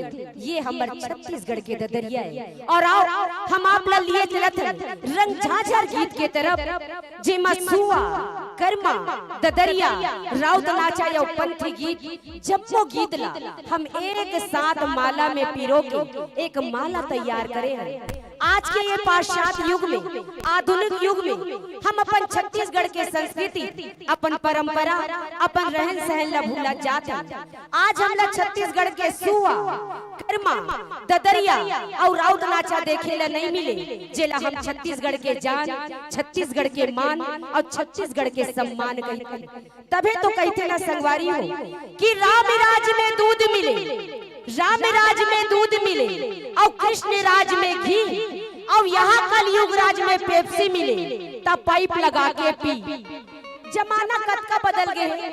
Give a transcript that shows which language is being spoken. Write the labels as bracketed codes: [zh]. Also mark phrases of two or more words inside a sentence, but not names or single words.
[hne] ये हमर छत्तीसगढ़ के ददरिया है। और आओ हम आप ला लिए चलत रंग झाझर गीत के तरफ जे मसुआ कर्मा ददरिया राउत नाचा या पंथी गीत जब वो गीत ला हम एक साथ माला में पिरो के एक माला तैयार करे हैं। आज के ये पाश्चात्य युग में, आधुनिक युग में हम अपन छत्तीसगढ़ के संस्कृति, अपन परंपरा, अपन रहन सहन ला भूला जाते हैं। आज हम छत्तीसगढ़ के सुआ कर्मा ददरिया और राउत नाचा देखे ला नहीं मिले, जेला हम छत्तीसगढ़ के जान, छत्तीसगढ़ के मान और छत्तीसगढ़ के सम्मान कहते। तबे तो कहते ना संगवारी हो कि राम राज्य में दूध मिले, राम राज में दूध मिले और कृष्ण राज में घी, और यहाँ कलयुग राज में पेप्सी मिले तब पाइप लगा के पी। जमाना कद का बदल गए है।